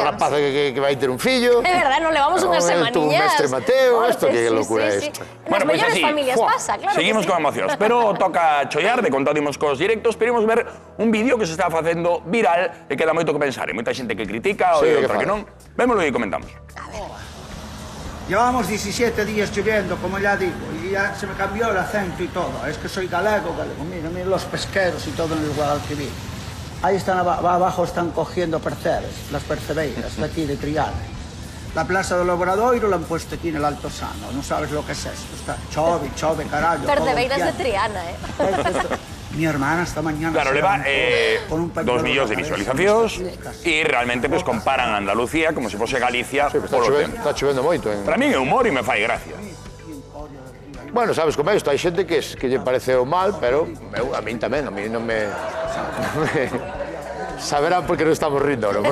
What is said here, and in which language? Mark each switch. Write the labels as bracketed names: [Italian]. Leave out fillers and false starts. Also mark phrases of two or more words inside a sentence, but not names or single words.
[Galician] Unha rapaza que vai ter un fillo. É verdade, non levamos unhas semaniñas. Un mestre Mateo, isto que locura é isto. Nas mellores familias pasa, claro. Seguimos con emocións, pero toca chollar, de contadimos cos directos, esperemos ver un vídeo que se está facendo viral e queda moito que pensar. Hai moita xente que critica, ou outra que non. Vémolo e comentamos. [Spanish] Llevamos 17 días lloviendo, como ya digo, y ya se me cambió el acento y todo. Es que soy galego. Mira los pesqueros y todo en el Guadalquivir. Ahí están abajo, están cogiendo percebes, las percebeiras, de aquí de Triana. La plaza del Obradoiro la han puesto aquí en el Alto Sano. No sabes lo que es esto. Está [Galician] chove, carallo. [Spanish] Percebeiras de Triana, Mi hermana esta mañana... Claro, [Galician] leva 2 millóns de visualizacións e realmente pues, comparan Andalucía como se fose Galicia polo tempo. Está chovendo moito. Para mí é humor e me fai gracia. Bueno, sabes como é isto, hai xente que lle pareceu mal, pero a min tamén, a mí non me... Saberán por que non estamos rindo, non?